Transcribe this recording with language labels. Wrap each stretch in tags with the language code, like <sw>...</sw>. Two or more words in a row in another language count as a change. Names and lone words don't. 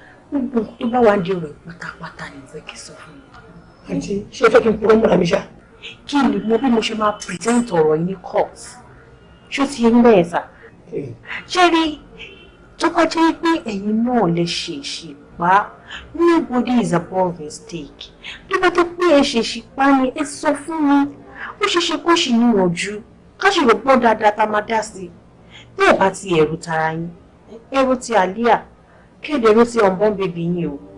<yo>Gbogbo nǹkan tó bá wà ní ọ̀rọ̀ yìí pátápátá ni mo fẹ́ kí ẹ sọ fún mi. Àǹtí, ṣé ẹ fẹ́ kí n purọ́ mọ́ra mi ṣá? Kí ni mo bí mo ṣe máa present ọ̀rọ̀ yìí ní court? Ṣó ti yé yín bẹ́ẹ̀ sà? Ee. Ṣé rí, tó bá jẹ́ pé ẹ̀yin náà lè ṣe ìṣèpá,</yo> <en>nobody is above mistake.</en> <yo>Tó bá jẹ́ pé ẹ ṣe ìṣèpá ni, ẹ sọ fún mi. Ó ṣeé ṣe kó ṣì níyànjú. Ká ṣì rò pọ̀ dáadáa tá a máa dá sí i. Bí ẹ bá ti ẹ̀rù tara yín, ẹ rò ti Àlíyà. Kéde rò ti</yo> <en>unborn baby</en> <yo>yín o.</yo>